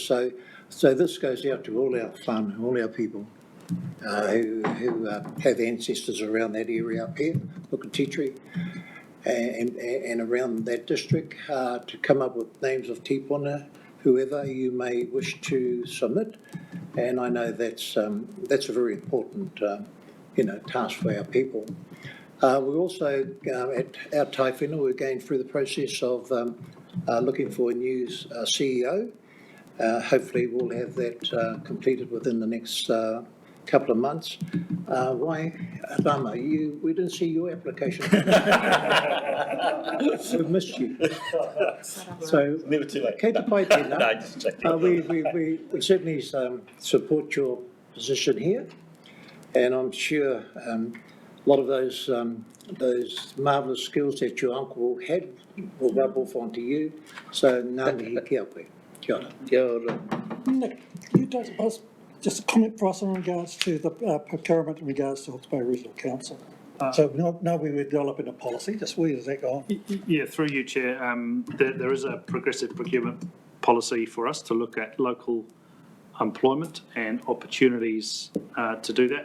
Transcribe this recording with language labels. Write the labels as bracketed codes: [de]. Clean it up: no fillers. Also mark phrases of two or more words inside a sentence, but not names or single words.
[en] So this goes out to all our whānau, all our people who have ancestors around that area up here, Puketitri, and around that district, to come up with names of tipuna, whoever you may wish to submit. And I know that's a very important task for our people. We also, at our tai whenua, we're going through the process of looking for a new CEO. Hopefully we'll have that completed within the next couple of months. Why, Rama, we didn't see your application. We missed you. So, never too late. [mi] Kei te pai tēnā. [en] No, just checking. We certainly support your position here, and I'm sure a lot of those marvellous skills that your uncle had will rub off onto you. So, [mi] ngā mihi kia koe. Kia ora. Kia ora. [en] Nick, can you touch us, just a comment for us in regards to the procurement in regards to Hawke's Bay Regional Council? So now we were developing a policy, just where does that go on? Yeah, through you, Chair, there is a progressive procurement policy for us to look at local employment and opportunities to do that.